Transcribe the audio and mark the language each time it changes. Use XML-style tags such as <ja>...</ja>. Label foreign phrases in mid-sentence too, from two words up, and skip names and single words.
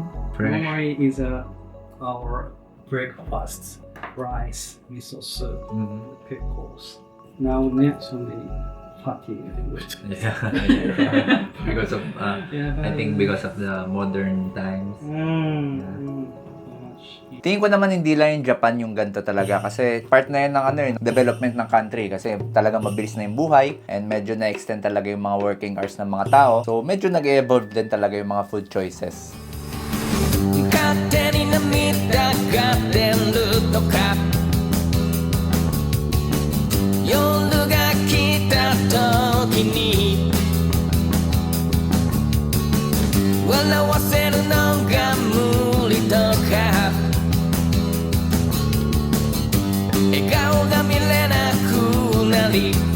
<en>Normally is our breakfast: rice, miso soup, pickles. Now not so many fatty food. Yeah. Because of, I think because of the modern times.</en> <tl>Tingin ko naman hindi lang yung Japan yung ganito talaga kasi part na yan ng development ng country kasi talagang mabilis na yung buhay and medyo na-extend talaga yung mga</tl> <en>working hours</en> <tl>ng mga tao. So medyo nag-evolve din talaga yung mga</tl> <en>food choices.</en> <ja>勝手に涙が出るとか夜が来た時に笑わせるのが無理とか笑顔が見れなくなり</ja>